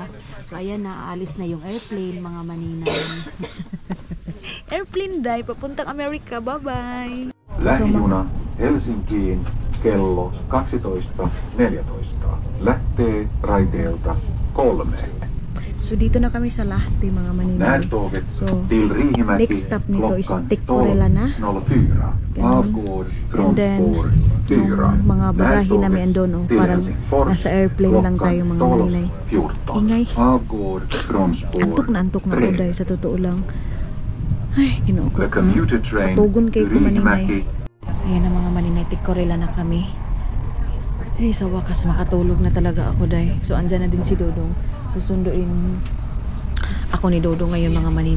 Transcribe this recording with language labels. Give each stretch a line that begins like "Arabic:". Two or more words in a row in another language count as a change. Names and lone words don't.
Filipino: So ayan na aalis na yung airplane mga maninay. Airplane dai papuntang Amerika.
English: Bye-bye.
Finnish: Lähijuna Helsinkiin kello 12.14. Lähtee raiteelta 3.
Filipino: So dito na kami sa Lahti mga maninay.
Swedish: Närtåget
Filipino: So
Swedish: till Riihimäki
English: next stop nito is
Swedish: klockan
Filipino: Tikkurila na.
Swedish: 12.04. Avgård från
English: And then
Swedish: spår 4.
Filipino: yung mga bagahe namin andun
Swedish: till
Filipino: parang
Swedish: Helsingfors
Filipino: nasa airplane lang tayo mga maninay.
Swedish: 12.14.
Filipino: Ingay.
Swedish: Avgård från spår
Filipino: Antok na ako
Swedish: 3.
Filipino: dahil sa totoo lang.
Cebuano: Ay, ginoo ko.
English: The commuter train
Cebuano: Patugon kay
English: to
Cebuano: ko maninay.
English: Riihimäki.
Filipino: Ayan na mga maninay, Tikkurila na kami. Ay, sa wakas makatulog na talaga ako dahil. So andyan na din si Dodong. Susunduin ako ni Dodong ngayon mga maninay.